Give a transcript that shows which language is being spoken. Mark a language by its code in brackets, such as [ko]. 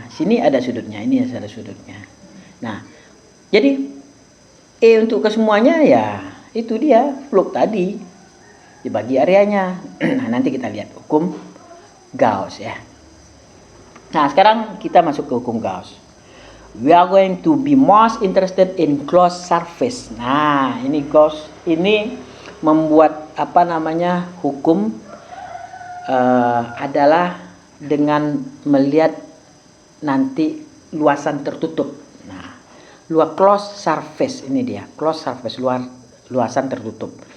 [id] Sini ada sudutnya, ini ada sudutnya. Nah, jadi E untuk kesemuanya ya itu dia flux tadi. Dibagi areanya. Nah, nanti kita lihat hukum Gauss ya. Nah, sekarang kita masuk ke hukum Gauss. [en] We are going to be most interested in closed surface. [id] Nah, ini Gauss ini membuat hukum adalah dengan melihat nanti luasan tertutup. Nah, closed surface ini dia, closed surface luasan tertutup.